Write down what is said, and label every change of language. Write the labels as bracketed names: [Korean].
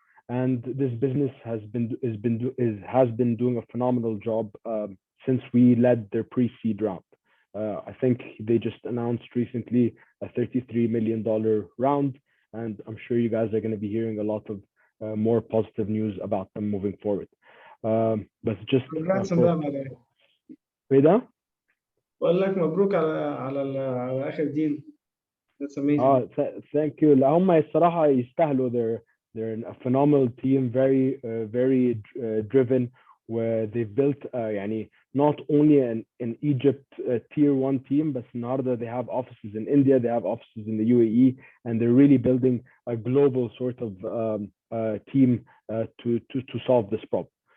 [English] And this business has been doing a phenomenal job since we led their pre-seed round. I think they just announced recently a $33 million round, and I'm sure you guys are going to be hearing a lot of more positive news about them moving forward. But just congrats on for that by the way. Reda, [Arabic] بقول لك مبروك على آخر deal. [English] That's amazing. thank you. [Arabic] لا هم الصراحة يستاهلوا. [English] They're a phenomenal team, very driven, where they've built [Arabic] يعني [English] not only an Egypt tier one team, but [Arabic] النهارده [English] they have offices in India, they have offices in the UAE, and they're really building a global sort of team to solve this problem.